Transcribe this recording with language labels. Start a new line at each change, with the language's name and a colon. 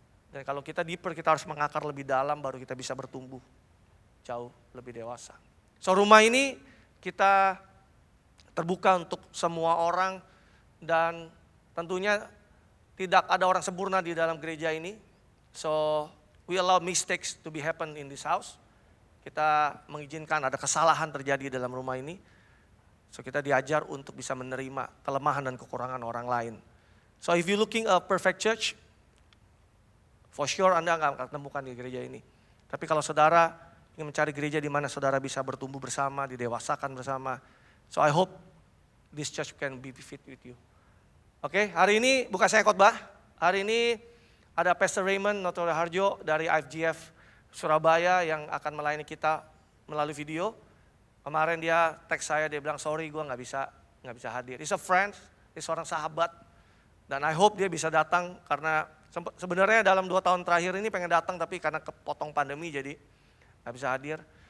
Indonesian: Dan kalau kita deeper, kita harus mengakar lebih dalam, baru kita bisa bertumbuh jauh lebih dewasa. So rumah ini kita terbuka untuk semua orang, dan tentunya tidak ada orang sempurna di dalam gereja ini.
English: So we allow mistakes to be happen in this house.
Indonesian: Kita mengizinkan ada kesalahan terjadi dalam rumah ini. So kita diajar untuk bisa menerima kelemahan dan kekurangan orang lain.
English: So if you looking a perfect church, for sure
Indonesian: Anda nggak akan temukan di gereja ini. Tapi kalau saudara ingin mencari gereja di mana saudara bisa bertumbuh bersama, didewasakan bersama.
English: So I hope this church can be fit with you.
Indonesian: Oke, hari ini bukan saya khotbah. Hari ini ada Pastor Raymond Notorio Harjo dari IFGF Surabaya yang akan melayani kita melalui video. Kemarin dia teks saya, dia bilang sorry gue nggak bisa hadir.
English: He's a friend,
Indonesian: dia seorang sahabat, dan
English: I hope
Indonesian: dia bisa datang karena sebenarnya dalam 2 tahun terakhir ini pengen datang tapi karena kepotong pandemi jadi nggak bisa hadir.